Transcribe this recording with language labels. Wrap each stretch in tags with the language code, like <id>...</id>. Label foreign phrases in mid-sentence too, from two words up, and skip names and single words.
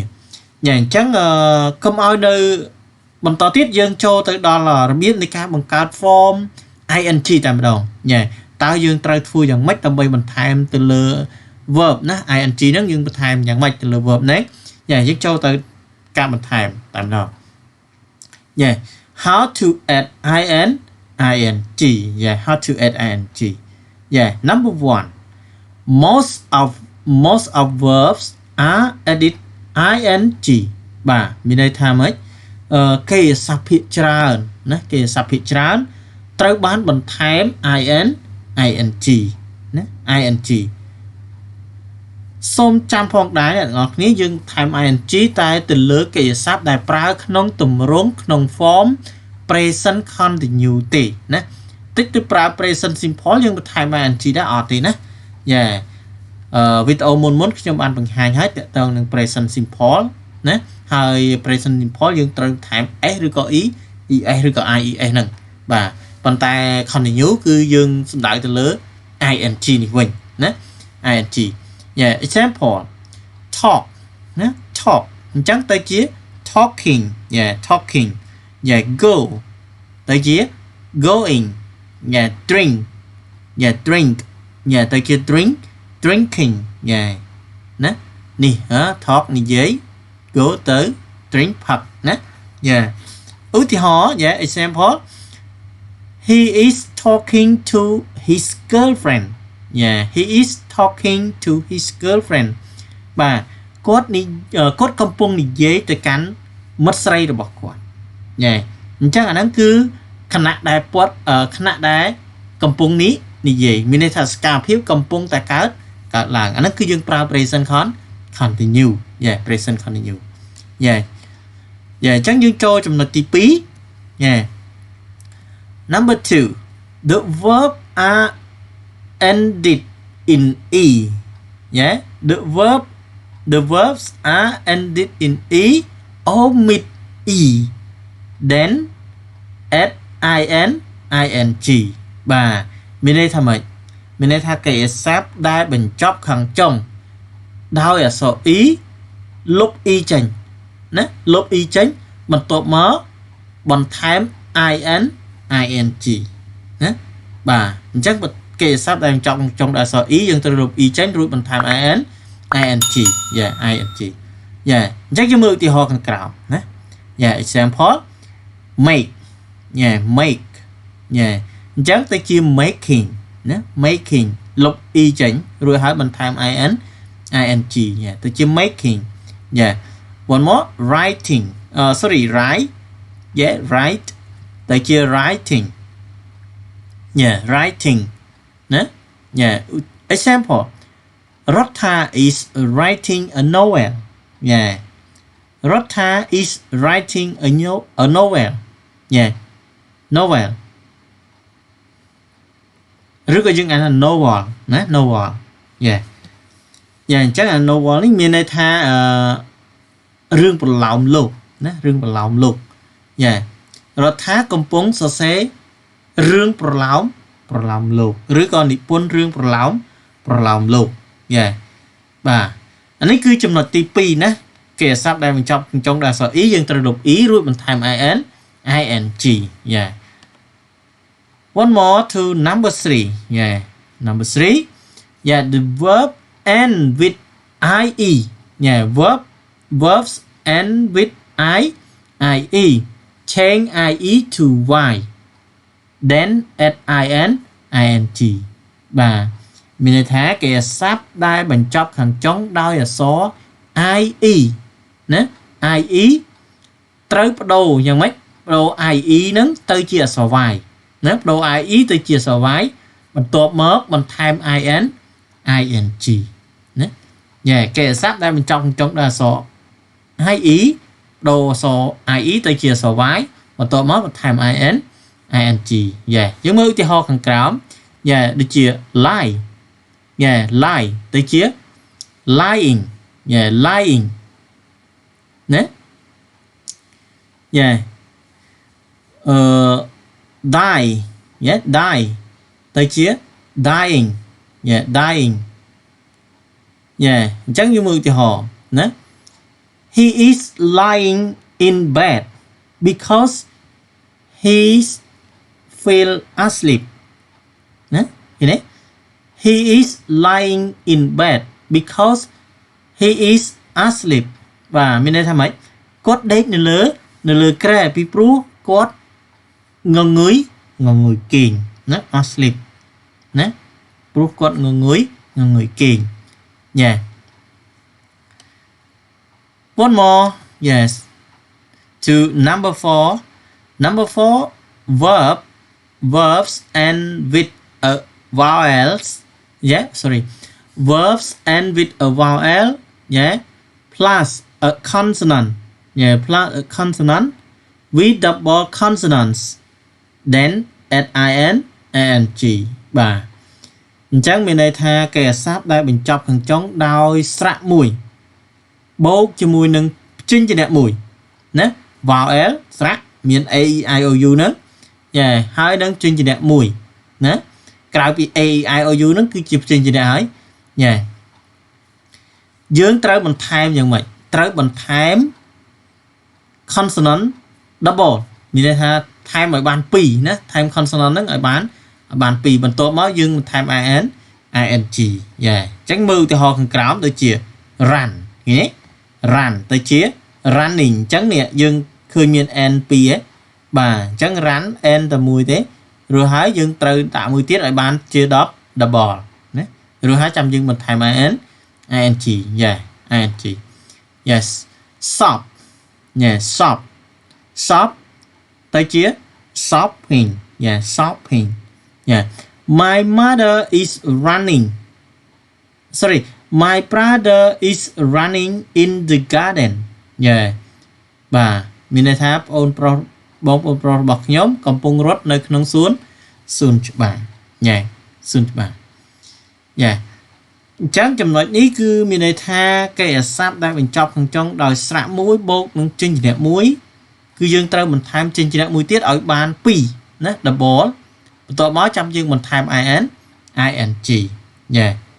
<km>យ៉ាងអញ្ចឹងកុំឲ្យនៅបន្តទៀតយើងចូលទៅដល់របៀបនៃការបង្កើត</km> <en>form ing</en> <km>តែម្ដងយ៉ាតើយើងត្រូវធ្វើយ៉ាងម៉េចដើម្បីបន្ថែមទៅលើ verb ណា ing ហ្នឹងយើងបន្ថែមយ៉ាងម៉េចទៅលើ verb ហ្នឹងយ៉ាយើងចូលទៅការបន្ថែមតែម្ដងយ៉ា</km> <en>how to add ing yeah how to add ing yeah number 1 most of verbs are added ing</en> <km>បាទមានន័យថាម៉េចកិរិយាសព្ទភាគច្រើនណាកិរិយាសព្ទភាគច្រើនត្រូវបានបន្ថែម ing ណា ing សូមចាំផងដែរអ្នកទាំងអស់គ្នាយើងថែម ing តែទៅលើកិរិ យាសព្ទដែលប្រើក្នុងទម្រង់ក្នុង</km> <en>form present continuous</en> <km>ទេណាតិចទៅប្រើ</km> <en>present simple</en> <km>យើងបន្ថែម ing ដែរអត់ទេណាយ៉ាវីដេអូមុនខ្ញុំ បានបង្ហាញហើយតកតងនឹង</km> <en>present simple</en> <km>ណាហើយ</km> <en>present simple</en> <km>យើងត្រូវថែម s ឬក៏ es ឬក៏ ies ហ្នឹងបាទ ប៉ុន្តែ continue គឺយើងសំដៅទៅលើ ing នេះវិញណា</km> <en>ing yeah example talk</en> <km>ណា talk អញ្ចឹងទៅជា</km> <en>talking yeah talking yeah go ទៅជា going yeah drink yeah drink yeah</en> <km>ទៅជា drinking yeah ណានេះtalk និយាយ go ទៅ drink ផឹកណា yeah ឧទាហរណ៍</km> <en>yeah example he is talking to his girlfriend yeah he is talking to his girlfriend</en> <km>បាទគាត់កំពុងនិយាយទៅកាន់មិត្តស្រីរបស់គាត់ yeah អញ្ចឹងអាហ្នឹងគឺខណៈដែលពាត់ខណៈដែលកំពុងនេះនិយាយមានន័យថាសកម្មភាពកំពុងតែកើតឡើងអាហ្នឹងគឺយើងប្រើ</km> <en>present continue yeah present continue yeah yeah</en> <km>អញ្ចឹងយើងចូលចំណុចទី2</km> <en>yeah number 2 the verb are ended in e yeah the verbs are ended in e omit e then add ing</en> <km>បាទមានន័យថាម៉េចមានន័យថាកិរិយាសព្ទដែលបញ្ច ប់ខាងចុងដោយអក្សរ e លុប e ចេញណាលុប e ចេញបន្ទាប់មកបន្ថែម ing ណាបាទអញ្ចឹងកិរិ យាសព្ទដែលបញ្ចប់ខាងចុងដោយអក្សរ e យើងត្រូវលុប e ចេញរួចបន្ថែម</km> <en>ing yeah ing yeah</en> <km>អញ្ចឹងយើងមើលឧទាហរណ៍ខាងក្រោមណា</km> <en>yeah example make yeah make yeah</en> <km>អញ្ចឹងទៅ</km> <en>ជា making ណា making</en> <km>លុប e ចេញរួចហើយបន្ថែម</km> <en>ing yeah ទៅជា making yeah one more writing sorry write yeah write ទៅជា writing yeah writing ណា yeah example Rotha is writing a novel yeah Rotha is writing a novel yeah novel</en> <km>ឬក៏យើងអានថា novel ណា</km> <en>novel yeah yeah</en> <km>អញ្ចឹងអា novel នេះមានន័យថារឿងប្រឡោមលោកណារឿងប្រឡោមលោក yeah រដ្ឋាកំពុងសរសេររឿងប្រឡោមលោកឬក៏និពន្ធរឿងប្រឡោមលោក yeah បាទអានេះគឺចំណុចទី2ណាកិរិយាសព្ទដែលបញ្ចប់ចុងដោយអក្សរ e យើងត្រូវលុប e រួចបន្ថែម ing</km> <en>yeah one more to number 3 yeah number 3 yeah the verb end with ie yeah verbs end with ie change ie to y then add ing</en> <km>បាទមានន័យថាកិរិយាស ព្ទដែលបញ្ចប់ខាងចុងដោយអក្សរ ie ណា ie ត្រូវបដូរយ៉ាងម៉េចបដូរ ie ហ្នឹងទៅជាអក្សរ y ណាបដូរ ie ទៅជាអក្សរ y បន្ទាប់មកបន្ថែម ing ណាយ៉ាកិរិយាសព្ទដែលបញ្ចប់ខាងចុងដោយអក្សរ ie បដូរអក្សរ ie ទៅជាអក្សរ y បន្ទាប់មកបន្ថែម ing យ៉ាយើងមើលឧទាហរណ៍ខាងក្រោមយ៉ាដូចជា</km> <en>lie yeah lie</en> <km>ទៅជា</km> <en>lying yeah lying</en> <km>ណា</km> <en>yeah die yeah die ទៅជា dying yeah dying yeah</en> <km>អញ្ចឹងយើងមើលឧទាហរណ៍</km> <en>ណា he is lying in bed because he's fell asleep</en> <km>ណាឃើញទេ</km> <en>He is lying in bed because he is asleep</en> <km>បាទមានន័យថាម៉េចគាត់ដេកនៅលើគ្រែពីព្រោះគាត់ងងុយគេងណា</km> <en>asleep</en> <km>ណាព្រោះគាត់ងងុយគេង</km> <en>yeah one more yes to number 4 verbs end with a vowels yeah sorry verbs end with a vowel yeah plus a consonant yeah plus a consonant with double consonants then add ing</en> <km>បាទអញ្ចឹងមានន័យថាកិរិយាសព្ទ ដែលបញ្ចប់ខាងចុងដោយស្រៈមួយបូកជាមួយនឹងព្យញ្ជនៈមួយណា vowel ស្រៈមាន a e i o u ហ្នឹងយ៉ាហើយនឹងព្យញ្ជនៈមួយណាក្រៅ ពី a e i o u ហ្នឹងគឺជាព្យញ្ជនៈហើយយ៉ាយើងត្រូវបន្ថែមយ៉ាងម៉េចត្រូវបន្ថែម</km> <en>consonant double</en> <km>មានន័យ ថាថែមឲ្យបាន2ណាថែម consonant ហ្នឹងឲ្យបាន2បន្ទាប់មកយើងបន្ថែម ing យ៉ាអញ្ចឹងមើលឧទាហរណ៍ខាងក្រោមដូចជា run ឃើញទេ run ទៅជា running អញ្ចឹងនេះយើងឃើញមាន n 2ឯងបាទអញ្ចឹង run n តែមួយទេរួចហើយយើងត្រូវដាក់មួយទៀតឲ្យបានជា double ណារួចហើយចាំយើងបន្ថែម ing</km> <en>ing yes shop yeah shop tới chia shopping yeah shopping yeah my mother is running sorry my brother is running in</en> <km>the garden yeah បាទមានន័យថាបងប្រុសរបស់ខ្ញុំកំពុងរត់នៅក្នុងសួនច្បារញ៉ែសួនច្បារញ៉ែអញ្ចឹងចំណុចនេះគឺមានន័យថាកិរិយាសព្ទដែលបញ្ចប់ខាងចុងដោយស្រៈមួយបូកនឹងចិញ្ចនៈមួយគឺយើងត្រូវបន្ថែមចិញ្ចនៈមួយទៀតឲ្យបាន2ណា double បន្ទាប់មកចាំយើងបន្ថែម</km> <en>ing yeah</en>